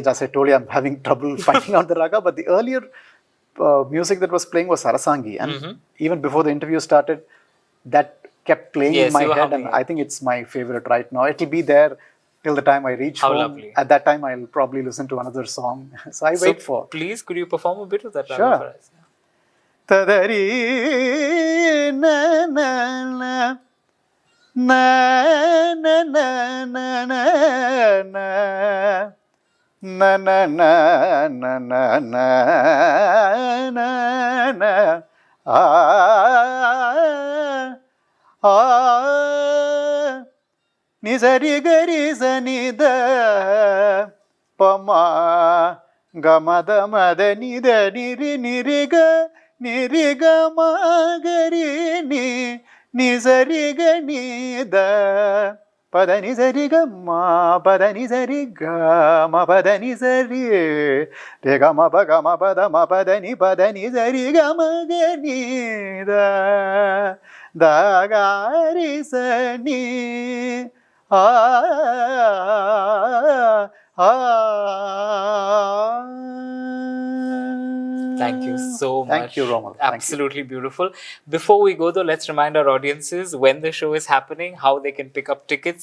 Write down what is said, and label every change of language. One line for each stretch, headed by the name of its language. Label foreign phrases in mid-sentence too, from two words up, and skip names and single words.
English: As I told you, I'm having trouble finding out the raga, but the earlier music that was playing was Sarasangi, and even before the interview started, that kept playing in my head, and I think it's my favorite right now. It'll be there till the time I reach home. Lovely. At that time, I'll probably listen to another song. So I wait for. Please, could you perform a bit of that raga Sure. for us? Tadari na na na na na na na na na na na na na na na Nizari gari zanida pama gamada mada nida niri niriga niriga magari ni nizari ganida pada nizari gamma pada nizari gamma pada nizari re gamma ba gamma pada ma pada nizari gamma ganida da gari sani Thank you so much. Thank you, Ramola. Absolutely beautiful. Before we go though, let's remind our audiences when the show is happening, how they can pick up tickets.